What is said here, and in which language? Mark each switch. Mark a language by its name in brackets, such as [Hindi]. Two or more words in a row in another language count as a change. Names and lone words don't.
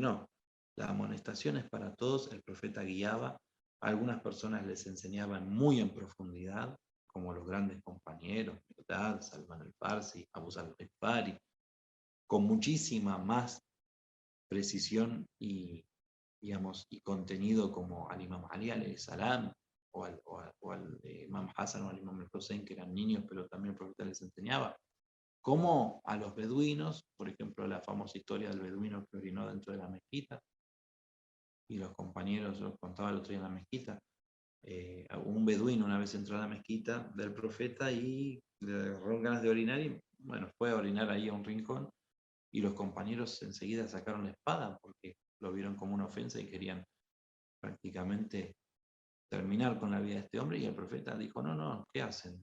[Spanish] No, la amonestación es para todos, el profeta guiaba, a algunas personas les enseñaban muy en profundidad, como los grandes compañeros, Miqdad, Salman al-Farsi, Abu Zar al-Ghifari, con muchísima más precisión y, digamos, y contenido como al Imam Ali [Arabic] alayhi salam, [Spanish] o al Imam Hassan o al Imam al-Hussein, que eran niños, pero también el profeta les enseñaba. Como a los beduinos, por ejemplo, la famosa historia del beduino que orinó dentro de la mezquita, y los compañeros, yo contaba el otro día en la mezquita, un beduino una vez entró a la mezquita del profeta y le agarró ganas de orinar y, bueno, fue a orinar ahí a un rincón, y los compañeros enseguida sacaron la espada porque lo vieron como una ofensa y querían prácticamente terminar con la vida de este hombre, y el profeta dijo, no, no, ¿qué hacen?